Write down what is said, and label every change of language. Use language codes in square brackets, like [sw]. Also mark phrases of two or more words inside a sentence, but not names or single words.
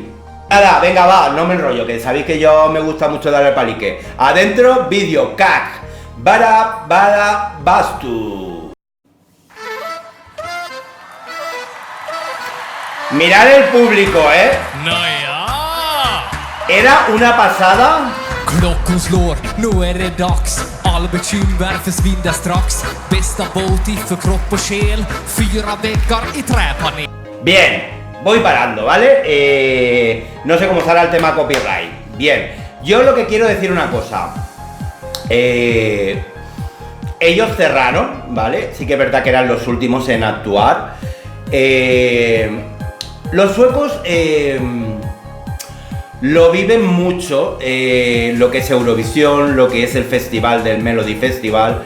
[es] Nada, venga, va, no me enrollo, que sabéis que yo me gusta mucho darle palique. Adentro vídeo, cac, [sv] bada, bastu. [es] Mirad el público, Era una pasada. [sv] Klockan slår, nu är det dags. All bekymmer försvinner strax. Bästa boti för kropp och själ. 4 väggar i träpanel. [es] Bien, voy parando, ¿vale? No sé cómo estará el tema copyright. Bien, yo lo que quiero decir una cosa. Ellos cerraron, ¿vale? Sí que es verdad que eran los últimos en actuar. Los suecos lo viven mucho, lo que es Eurovisión, lo que es el festival del Melody Festival.